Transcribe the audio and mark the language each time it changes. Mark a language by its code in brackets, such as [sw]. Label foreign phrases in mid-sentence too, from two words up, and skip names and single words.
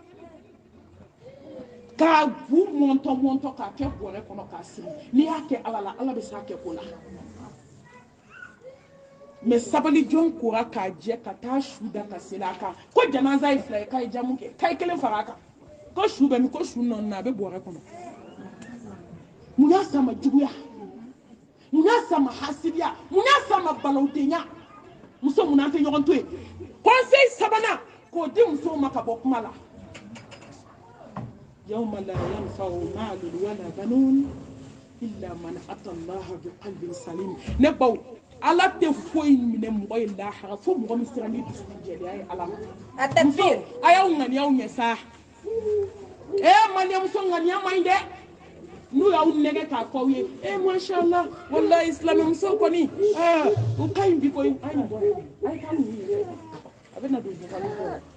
[bm] k'a bu mɔntɔ k'a kɛ bɔrɛ kɔnɔ k'a siri n'i y'a kɛ ala la ala bɛ s'a kɛ ko la mais sabali jɔn kora k'a jɛ ka taa su da ka seli a kan ko janaza ye fila ye k'a ye jamu kɛ k'a ye kelen fara a kan ko su bɛ min ko su nɔɔni a bɛ bɔrɛ kɔnɔ mun y'a s'a ma juguya mun y'a s'a ma hasidiya mun y'a s'a ma balawudenya muso mun n'an tɛ ɲɔgɔn to yen conseil sabanan k'o di musow ma ka bɔ kuma la [ar] يوم لا ينفع مال ولا بنون إلا من أتى الله بقلب سليم [bm] ne baw ala tɛ foyi minɛ mɔgɔ ye lahara fo mɔgɔ min sera ni dusukun jɛlenya ye ala ma muso a y'aw ŋaniya aw ɲɛ sa maliyamuso ŋaniya man ɲi dɛ n'u y'aw nɛgɛ k'a fɔ aw ye [ar] ما شاء الله والله [bm] silamɛmuso kɔni u ka ɲi bi koyi a ye bɔ a ye taa ninnu yɛrɛ a bɛ na don jɔkali kɔrɔ